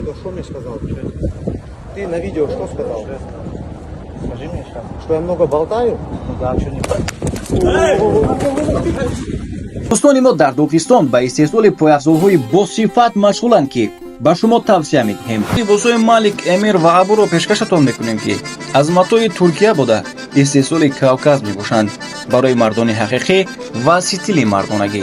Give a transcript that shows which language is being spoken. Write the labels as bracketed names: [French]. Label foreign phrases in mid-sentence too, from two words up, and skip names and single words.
[Russian] То что мне сказал? Ты на видео что сказал? Скажи мне сейчас. Что я много болтаю? Ну да, что не так? [Tajik] дӯстони мо дар дохистон ба истеҳсоли пойафзолҳои босифат машғуланд ки ба шумо тавсия медиҳем. либосҳои малик эмир ва абуро пешкашатон мекунем ки аз матои туркия бода истеҳсоли кавказ мебошанд барои мардони ҳақиқӣ ва стили мардонагӣ.